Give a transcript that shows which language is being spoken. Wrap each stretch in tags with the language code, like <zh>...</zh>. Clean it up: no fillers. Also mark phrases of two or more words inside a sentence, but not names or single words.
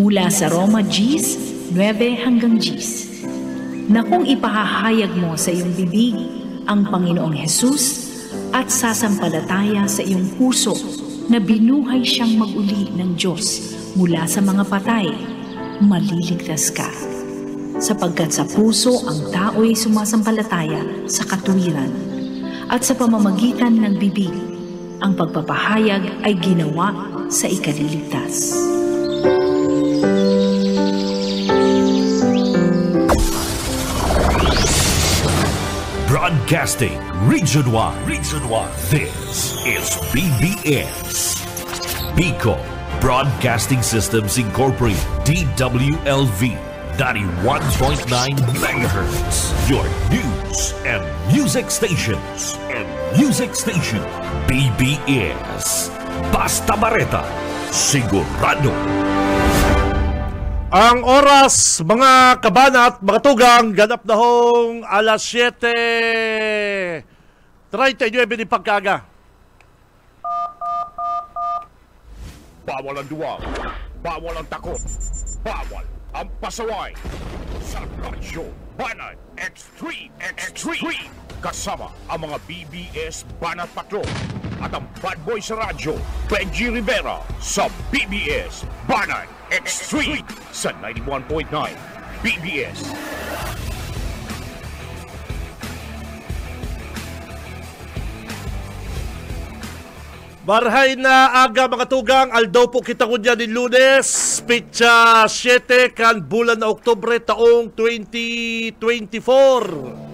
<tl>nasa Roma Gs 9 hanggang Gs, na kung ipahahayag mo sa iyong bibig ang Panginoong Hesus at sasampalataya sa iyong puso na binuhay siyang mag-uli ng Diyos mula sa mga patay, maliligtas ka. Sapagkat sa puso ang tao'y sumasampalataya sa katuwiran, at sa pamamagitan ng bibig, ang pagpapahayag ay ginawa sa ikaliligtas.</tl> <en>Broadcasting Region 1. This is BBS. Bicol Broadcasting Systems Incorporated. DWLV 91.9 MHz. Your news and music stations.</en> <bik>BBS. Basta Bareta. Sigurado. Ang oras, mga kabanat, mga tugang, ganap na hong alas 7:39 ni pagkaga.</bik> <tl>Bawal ang duwag, bawal ang takot, bawal ang pasaway. Sa Radyo Banat Extreme. Kasama ang mga BBS Banat Patrol at ang bad boy sa radyo, Benji Rivera, sa BBS Banat Extreme sa 91.9 BBS.</tl> <bik>Marhay na aga mga tugang, aldaw po kita ko dyan ni Lunes, pitsa 7 kan bulan na Oktubre taong 2024.</bik>